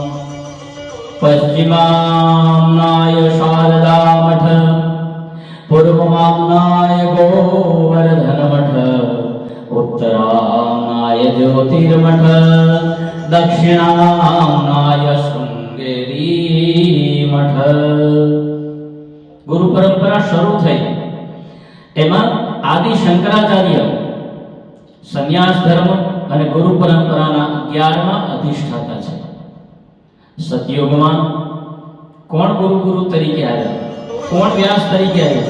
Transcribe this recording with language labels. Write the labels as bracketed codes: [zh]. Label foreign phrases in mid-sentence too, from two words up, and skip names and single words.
[sa] पश्चिमाम्नाय शारदामठ, पूर्वमाम्नाय गोवर्धनमठ, उत्तराम्नाय ज्योतिर्मठ, दक्षिणाम्नाय शृंगेरी मठ। [gu] ગુરુ પરંપરા શરૂ થઈ એમાં આદિ શંકરાચાર્ય સંન્યાસ ધર્મ અને ગુરુ પરંપરાના 11મા અધિષ્ઠાતા છે। સતયુગમાં કોણ ગુરુ તરીકે આવ્યા, કોણ વ્યાસ તરીકે આવ્યા?